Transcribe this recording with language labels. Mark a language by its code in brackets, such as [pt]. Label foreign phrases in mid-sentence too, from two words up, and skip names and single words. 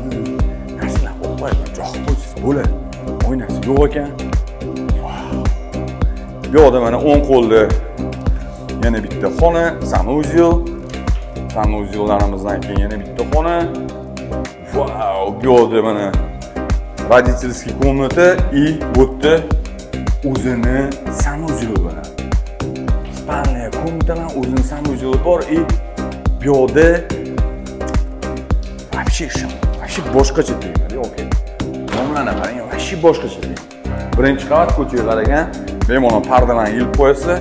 [uz] Narsalar qo'yib joy qo'ysiz bo'ladi. Oynasi yo'q ekan. Bu yerda mana 10 qo'lli yana bitta xona, sanuzel. Sanuzellarimizdan keyin yana bitta xona. Wow, bu yerda mana [ru] родительский комната и вот [uz] o'zini sanuzeli bor. Spalniya komnatalar o'zini sanuzeli bor и bu yerda вообще boshqacha deyman, okey. Nomlarni qarang, вообще boshqacha. Birinchi qavat ko'chaga qaragan, bemalol pardalarni yilib qo'yasizlar.